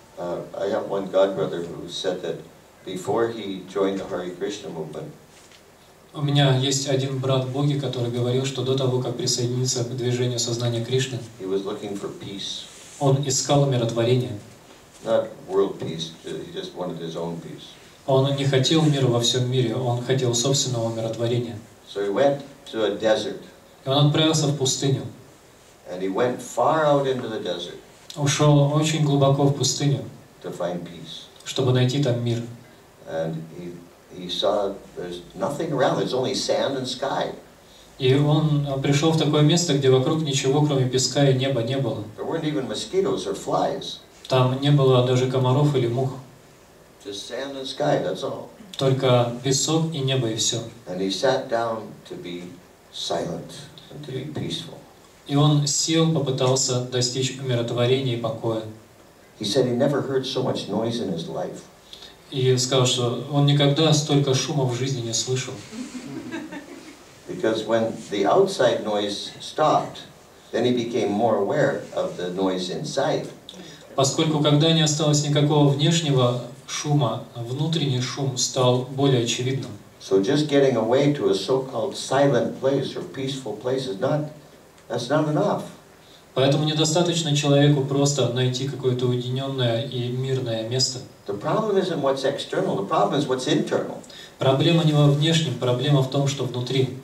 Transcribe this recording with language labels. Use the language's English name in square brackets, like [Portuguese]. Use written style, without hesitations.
[English] I have one godbrother who said that before he joined the Hare Krishna movement, [Russian] у меня есть один брат Боги, который говорил, что до того, как присоединиться к движению сознания Кришны, [English] he was looking for peace. [Russian] Он искал умиротворение. [English] Not world peace, he just wanted his own peace. [Russian] Он не хотел мира во всем мире, он хотел собственного умиротворения. [English] So he went to a desert. [Russian] И он отправился в пустыню. [English] And he went far out into the desert. [Russian] Ушел очень глубоко в пустыню, [English] to find peace. [Russian] Чтобы найти там мир. [English] And he saw there's nothing around, there's only sand and sky. [Russian] И он пришел в такое место, где вокруг ничего, кроме песка и неба, не было. [English] There weren't even mosquitoes or flies. [Russian] Там не было даже комаров или мух. [English] Just sand and sky, that's all. [Russian] Только песок и небо, и все. [English] And he sat down to be silent and to be peaceful. [Russian] И он сел, попытался достичь умиротворения и покоя. [English] He said he never heard so much noise in his life. [Russian] И сказал, что он никогда столько шума в жизни не слышал. [English] Because when the outside noise stopped, then he became more aware of the noise inside. [Russian] Поскольку когда не осталось никакого внешнего шума, внутренний шум стал более очевидным. [English] So just getting away to a so-called silent place or peaceful place is that's not enough. [Russian] Поэтому недостаточно человеку просто найти какое-то уединенное и мирное место. [English] The problem isn't what's external, the problem is what's internal. [Russian] Проблема не во внешнем, проблема в том, что внутри.